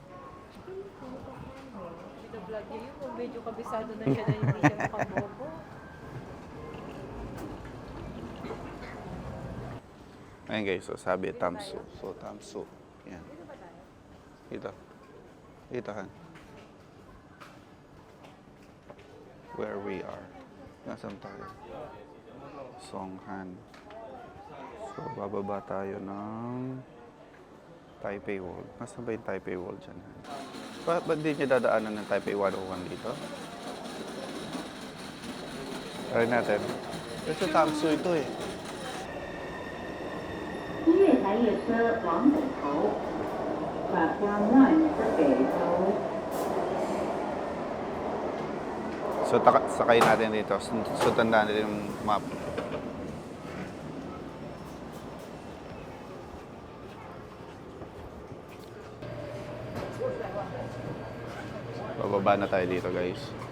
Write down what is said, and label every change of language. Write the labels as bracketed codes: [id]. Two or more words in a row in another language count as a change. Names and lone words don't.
[tl] Vlog niya yun, medyo kabisado na siya na hindi siya nakabobo. Ayun guys, so sabi Tamsu. So Tamsu. Yan. Dito. Dito, [en] Han. Where we are. [tl] Nasaan tayo? Songhan. So bababa tayo ng Taipei Wall. Nasaan ba yung Taipei Wall dyan? Ba't di niya dadaanan ng Taipei 101 dito? Try natin. Ito Tamsu ito eh. [zh] 一月台列车往北头 ， [en] Platform 1 for [zh] 北头。 [tl] So sakay natin dito. So tandaan natin yung map. Bababa na tayo dito, guys.